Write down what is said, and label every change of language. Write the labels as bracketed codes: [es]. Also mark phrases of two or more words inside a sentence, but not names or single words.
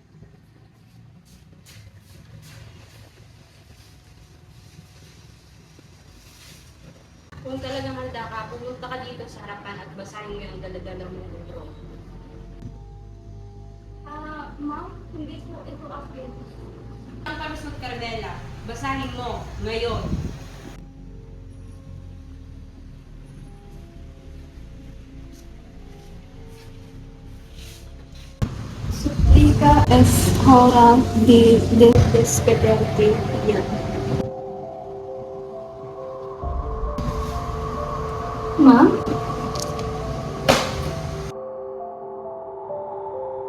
[tl] Kung talagang handa ka, pumunta ka dito sa harapan at basahin mo yung daladala mong libro. Ma'am, hindi po ito akin. Ang palusot, Carmela. Basahin mo ngayon. [es] Suplica es hora de despedirte ya. [tl] Ma'am?